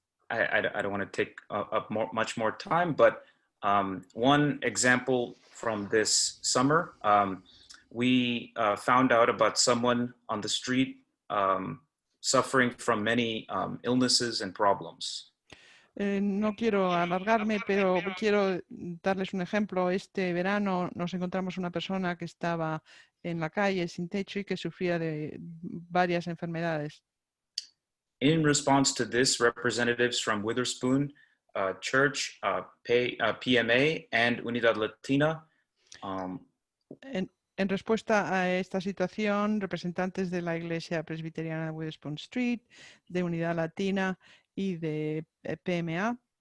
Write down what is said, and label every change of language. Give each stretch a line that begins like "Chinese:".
English: I don't want to take up much more time, but one example from this summer, we found out about someone on the street suffering from many illnesses and problems.
Spanish: No quiero alargarme, pero quiero darles un ejemplo. Este verano nos encontramos una persona que estaba en la calle sin techo y que sufría de varias enfermedades.
English: In response to this, representatives from Witherspoon Church, PMA, and Unidad Latina.
Spanish: En respuesta a esta situación, representantes de la Iglesia Presbyteriana de Witherspoon Street, de Unidad Latina y de PMA.